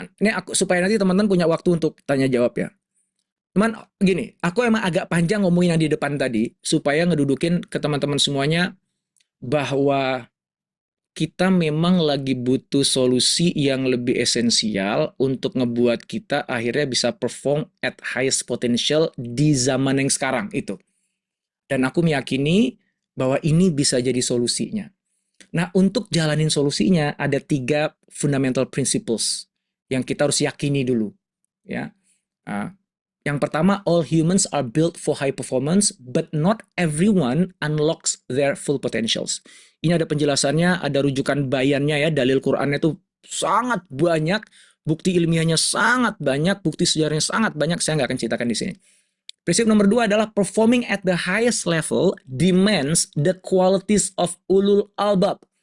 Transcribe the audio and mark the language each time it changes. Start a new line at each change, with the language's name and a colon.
Indonesian: Ini aku supaya nanti teman-teman punya waktu untuk tanya jawab ya. Cuman gini, aku emang agak panjang ngomongin yang di depan tadi supaya ngedudukin ke teman-teman semuanya bahwa kita memang lagi butuh solusi yang lebih esensial untuk ngebuat kita akhirnya bisa
English: perform at highest potential
Indonesian: di zaman yang sekarang itu. Dan aku meyakini bahwa ini bisa jadi solusinya. Nah, untuk jalanin solusinya ada 3 fundamental principles yang kita harus yakini dulu, ya. Yang pertama,
English: all humans are built for high performance, but not everyone unlocks their full potentials.
Indonesian: Ini ada penjelasannya, ada rujukan bayannya ya, dalil Qur'annya itu sangat banyak, bukti ilmiahnya sangat banyak, bukti sejarahnya sangat banyak, saya nggak akan ceritakan di sini. Prinsip nomor 2 adalah
English: performing at the highest level demands the qualities of ulul albab.